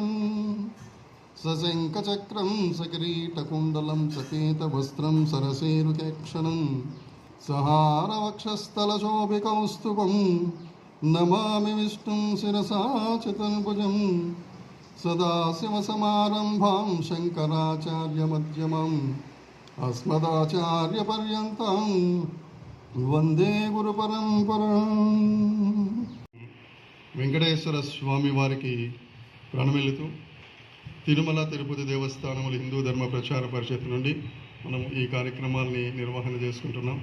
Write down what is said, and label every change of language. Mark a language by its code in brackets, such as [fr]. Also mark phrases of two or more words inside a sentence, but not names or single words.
[sa] सशङ्खचक्रं सकिरीटकुण्डलं सपीतवस्त्रं सरसीरुकेक्षणं सहारवक्षस्थलशोभिकौस्तुभं नमामि विष्णुं शिरसा चतुर्भुजं। सदाशिवसमारम्भां शङ्कराचार्यमध्यमम् अस्मदाचार्यपर्यन्तं వందే గురు పరంపరా. [te] వెంకటేశ్వర స్వామి వారికి ప్రణమిల్లుతూ తిరుమల తిరుపతి దేవస్థానముల హిందూ ధర్మ ప్రచార పరిషత్ నుండి మనం ఈ కార్యక్రమాల్ని నిర్వహణ చేసుకుంటున్నాం.